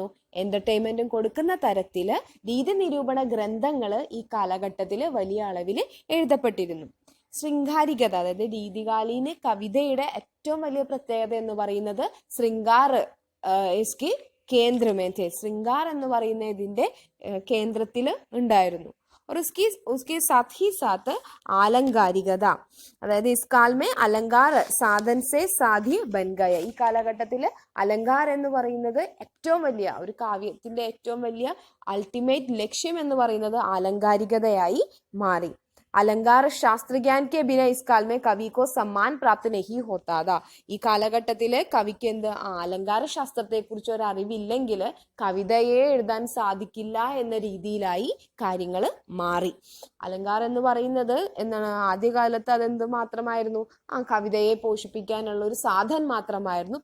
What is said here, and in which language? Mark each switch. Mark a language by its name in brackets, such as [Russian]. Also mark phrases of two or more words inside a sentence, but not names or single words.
[Malayalam] എന്റർടൈൻമെന്റും കൊടുക്കുന്ന തരത്തില് രീതി നിരൂപണ ഗ്രന്ഥങ്ങൾ ഈ കാലഘട്ടത്തിൽ വലിയ അളവിൽ എഴുതപ്പെട്ടിരുന്നു. ശൃംഗാരികത, അതായത് രീതികാലീന കവിതയുടെ ഏറ്റവും വലിയ പ്രത്യേകത എന്ന് പറയുന്നത് [Hindi] शृंगार इसकी केंद्र में थे, [Malayalam] ശൃംഗാർ എന്ന് പറയുന്നതിന്റെ കേന്ദ്രത്തിൽ ഉണ്ടായിരുന്നു. [Hindi] और उसके साथ ही साथ आलंकारिकता, അതായത് इस काल में अलंकार साधन से साध्य बन गया. [Malayalam] ഈ കാലഘട്ടത്തിൽ അലങ്കാർ എന്ന് പറയുന്നത് ഏറ്റവും വലിയ ഒരു കാവ്യത്തിന്റെ ഏറ്റവും വലിയ അൾട്ടിമേറ്റ് ലക്ഷ്യം എന്ന് പറയുന്നത് ആലങ്കാരികതയായി മാറി. [Hindi] अलंकार शास्त्र ज्ञान के बिना इस काल में कवि को सम्मान प्राप्त नहीं होता था. [Malayalam] ഈ കാലഘട്ടത്തില് കവിക്ക് എന്ത് അലങ്കാര ശാസ്ത്രത്തെ കുറിച്ച് ഒരു അറിവില്ലെങ്കിൽ കവിതയെ എഴുതാൻ സാധിക്കില്ല എന്ന രീതിയിലായി കാര്യങ്ങൾ മാറി. അലങ്കാരം എന്ന് പറയുന്നത് എന്താണ്, ആദ്യകാലത്ത് അതെന്ത് മാത്രമായിരുന്നു, കവിതയെ പോഷിപ്പിക്കാനുള്ള ഒരു സാധനം മാത്രമായിരുന്നു.